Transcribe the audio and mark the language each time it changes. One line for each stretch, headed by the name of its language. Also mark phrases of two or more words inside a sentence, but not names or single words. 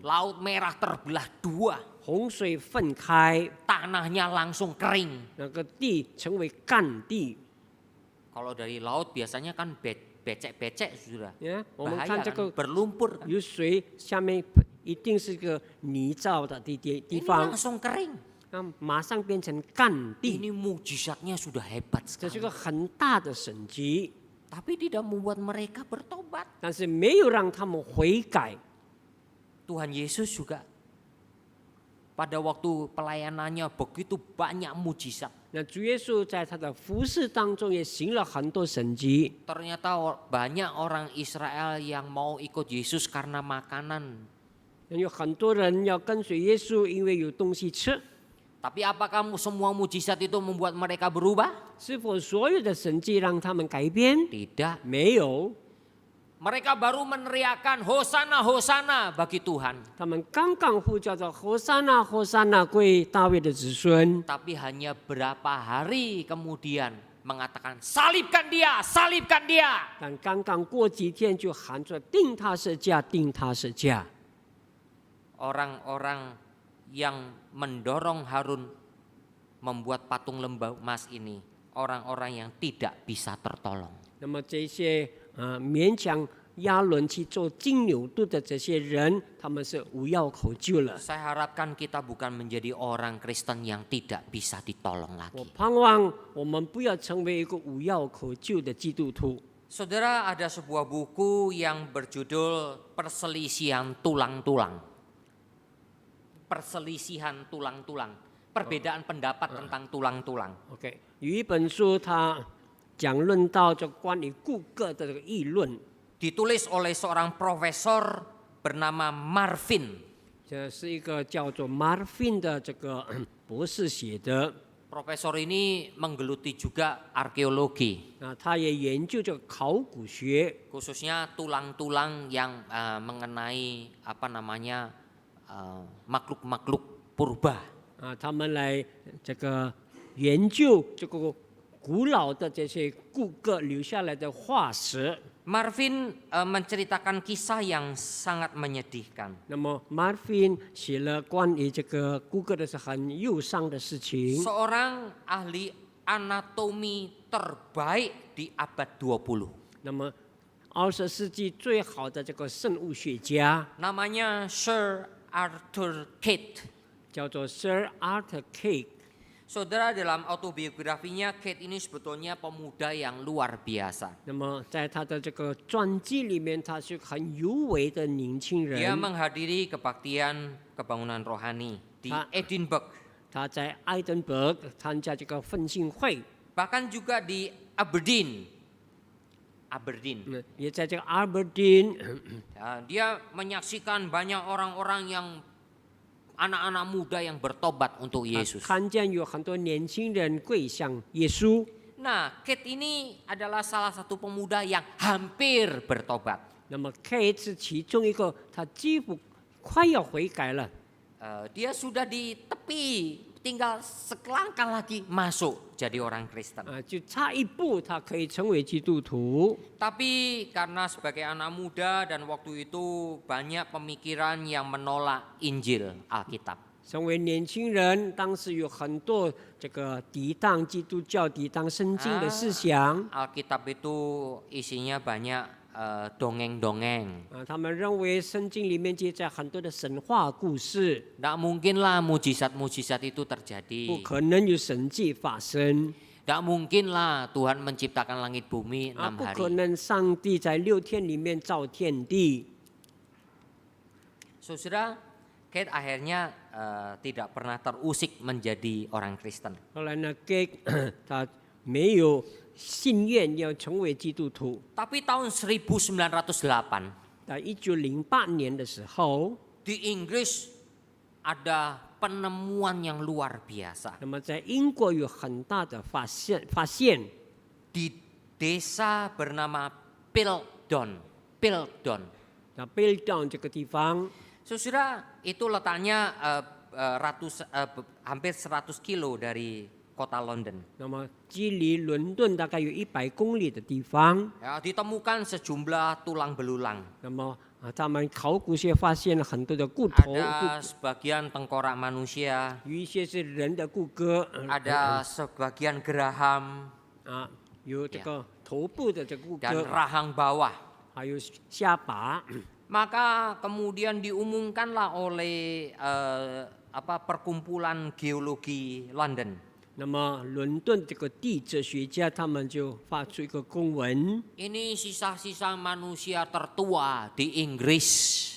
Indonesian: Laut Merah terbelah 2.
Chinese: 洪水分开，
Indonesian: Tanahnya langsung kering.
Chinese: 那个地成为干地。
Indonesian: Kalau dari laut biasanya kan becek-becek sudah.
Chinese: 我们
Indonesian: Bahaya
Chinese: 看这
Indonesian: kan,
Chinese: 个
Indonesian: berlumpur kan.
Chinese: 有水下面一定是个泥造的地
Indonesian: Ini
Chinese: 方，
Indonesian: langsung kering.
Chinese: 那马上变成干地，
Indonesian: Ini mujizatnya sudah hebat
Chinese: 这是
Indonesian: sekali.
Chinese: 个很大的神迹，
Indonesian: Tapi tidak membuat mereka bertobat.
Chinese: 但是没有让他们悔改。
Indonesian: Tuhan Yesus juga pada waktu pelayanannya begitu banyak mujizat.
Chinese: 那主耶稣在他的服事当中也行了很多神迹，
Indonesian: Ternyata banyak orang Israel yang mau ikut Yesus karena makanan.
Chinese: 有很多人要跟随耶稣，因为有东西吃。
Indonesian: Tapi apakah semua mujizat itu membuat mereka berubah?
Chinese: 是否所有的神迹让他们改变？
Indonesian: Tidak.
Chinese: 没有，
Indonesian: Mereka baru meneriakan Hosana, Hosana bagi Tuhan.
Chinese: 他们刚刚呼叫着和散那，和散那归大卫的子孙。
Indonesian: Tapi hanya berapa hari kemudian mengatakan salibkan dia, salibkan dia.
Chinese: 但刚刚过几天就喊着定他是价，定他是价。
Indonesian: Orang-orang yang mendorong Harun membuat patung lembah emas ini, orang-orang yang tidak bisa tertolong.
Chinese: 那么这些勉强亚伦去做金牛犊的这些人，他们是无药可救了。
Indonesian: Saya harapkan kita bukan menjadi orang Kristen yang tidak bisa ditolong
Chinese: 我
Indonesian: lagi.
Chinese: 盼望我们不要成为一个无药可救的基督徒。
Indonesian: Saudara, ada sebuah buku yang berjudul Perselisihan Tulang-Tulang. Perselisihan tulang-tulang, perbedaan pendapat tentang tulang-tulang.
Chinese: OK， 有一本书，它讲论到就关于顾客的这个议论，
Indonesian: Ditulis oleh seorang profesor bernama Marvin.
Chinese: 这是一个叫做 Marvin 的这个博士写的。
Indonesian: Profesor ini menggeluti juga arkeologi,
Chinese: 他也研究这个考古学，
Indonesian: khususnya tulang-tulang yang mengenai makhluk-makhluk purba.
Chinese: 他们来这个研究这个古老的这些顾客留下来的化石。
Indonesian: Marvin menceritakan kisah yang sangat menyedihkan.
Chinese: 那么 Marvin 写了关于这个顾客的是很忧伤的事情。
Indonesian: Seorang ahli anatomi terbaik di abad 20.
Chinese: 那么20世纪最好的这个生物学家
Indonesian: Namanya Sir Arthur Kate.
Chinese: 叫做 Sir Arthur Kate。
Indonesian: Saudara, dalam autobiografinya Kate ini sebetulnya pemuda yang luar biasa.
Chinese: 那么在他的这个传记里面，他是很有为的年轻
Indonesian: Dia
Chinese: 人。
Indonesian: menghadiri kebaktian kebangunan rohani di Edinburgh,
Chinese: 他在爱登堡参加这个奋兴会，
Indonesian: bahkan juga di Aberdeen.
Chinese: 也在这个阿伯丁。
Indonesian: Dia menyaksikan banyak orang-orang yang anak-anak muda yang bertobat untuk Yesus.
Chinese: 看见有很多年轻人跪向耶稣。
Indonesian: Nah, Kate ini adalah salah satu pemuda yang hampir bertobat.
Chinese: 那么 Kate 是其中一个，他几乎快要悔改了。
Indonesian: Dia sudah di tepi, tinggal selangkah lagi masuk jadi orang Kristen.
Chinese: 就差一步，他可以成为基督徒。
Indonesian: Tapi karena sebagai anak muda dan waktu itu banyak pemikiran yang menolak Injil Alkitab.
Chinese: 成为年轻人，当时有很多这个抵挡基督教、抵挡圣经的思想。
Indonesian: Alkitab itu isinya banyak dongeng-dongeng.
Chinese: 他们认为圣经里面记载很多的神话故事，
Indonesian: Tidak mungkinlah mujizat-mujizat itu
Chinese: 不
Indonesian: terjadi.
Chinese: 可能有神迹发生。
Indonesian: Tidak mungkinlah Tuhan menciptakan langit bumi 6
Chinese: 不
Indonesian: hari.
Chinese: 可能上帝在6天里面造天地。
Indonesian: Saudara, Kate akhirnya tidak pernah terusik menjadi orang Kristen.
Chinese: 后来呢 ，Kate 他没有心愿要成为基督徒。
Indonesian: Tapi tahun 1908,
Chinese: 在1908年的时候，
Indonesian: di Inggris ada penemuan yang luar biasa.
Chinese: 那么在英国有很大的发现，
Indonesian: Di desa bernama Piltdown. Piltdown.
Chinese: 那 Piltdown 这个地方，
Indonesian: Saudara, itu letaknya hampir 100 kilo dari kota London.
Chinese: 那么距离伦敦大概有100公里的地方。
Indonesian: Ya, ditemukan sejumlah tulang belulang.
Chinese: 那么他们考古学发现了很多的骨头，
Indonesian: Ada sebagian tengkorak manusia,
Chinese: 有一些是人的骨骼，
Indonesian: ada sebagian geraham
Chinese: 有这个头部的这个骨
Indonesian: dan
Chinese: 骼，
Indonesian: rahang bawah.
Chinese: 还有下巴。
Indonesian: Maka kemudian diumumkanlah oleh perkumpulan geologi London.
Chinese: 那么伦敦这个地质学家他们就发出一个公文，
Indonesian: Ini sisa-sisa manusia tertua di Inggris.